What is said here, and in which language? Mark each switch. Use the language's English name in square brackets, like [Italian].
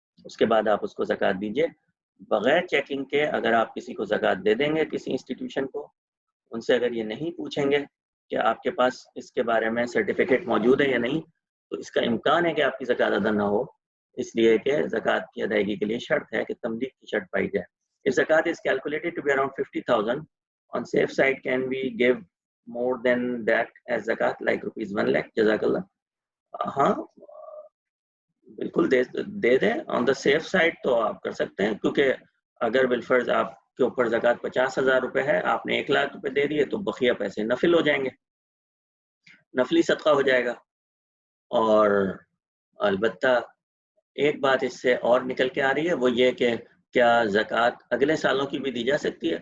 [Hindi] उसके बाद आप उसको ज़कात दीजिए। बग़ैर चेकिंग के अगर आप किसी को ज़कात दे देंगे, किसी इंस्टीट्यूशन को, उनसे अगर ये नहीं पूछेंगे कि आपके पास इसके बारे में सर्टिफिकेट मौजूद है या नहीं, तो इसका इम्कान है कि आपकी ज़कात अदा ना हो, इसलिए कि ज़कात की अदायगी के लिए शर्त है कि तमलीक की शर्त पाई जाए। [English] If zakat is calculated to be around 50,000, on safe side can we give more than that as zakat, like rupees 1 lakh? [Hindi] Jazakallah. हाँ, बिल्कुल दे दें। ऑन द सेफ साइड तो आप कर सकते हैं, क्योंकि अगर बिलफर्ज आपके ऊपर ज़कात 50,000 रुपये है, आपने 1 लाख रुपए दे दिए, तो बकिया पैसे नफिल हो जाएंगे, नफली सदका हो जाएगा। और अलबत्ता एक बात इससे और निकल के आ रही है, वो ये कि क्या ज़कात अगले सालों की भी दी जा सकती है?